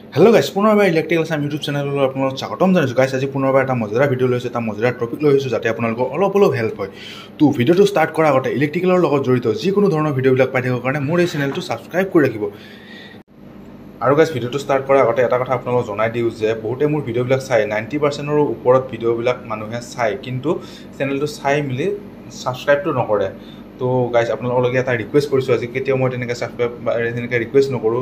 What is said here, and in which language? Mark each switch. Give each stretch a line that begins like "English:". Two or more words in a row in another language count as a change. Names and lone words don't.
Assamese: হেলো গাইছ পুনৰবাৰ ইলেক্ট্ৰিকেল চাম ইউটিউব চেনেল আপলোক স্বাগতম জনাইছো গাইছ আজ পুনৰবাৰ এটা মজাদার ভিডিও লৈছো এটা মজাদার টপিক লৈছো যাতে আপোনালোক অলপ হেল্প হয় তো ভিডিওটো স্টার্ট কৰাৰ আগতে ইলেক্ট্ৰিকেলৰ লগত জড়িত যিকোনো ধৰণৰ ভিডিওবিলাক পাই থাকিবৰ কাৰণে মোৰ এই চেনেলটো সাবস্ক্ৰাইব কৰি ৰাখিব আৰু গাইস ভিডিওটো স্টার্ট কৰাৰ আগতে এটা কথা আপোনালোক জনাই দিও যে বহুতে মোৰ ভিডিওবিলাক চাই 90% ৰ ওপৰত ভিডিওবিলাক মানুহে চাই কিন্তু চেনেলটো চাই মিলি সাবস্ক্ৰাইবটো নকৰে তো গাইস আপোনালোকে এটা ৰিকুৱেষ্ট কৰিছো আজি কেতিয়াও মই তেনেকৈ সাবস্ক্ৰাইব এনেকৈ ৰিকুৱেষ্ট নকৰো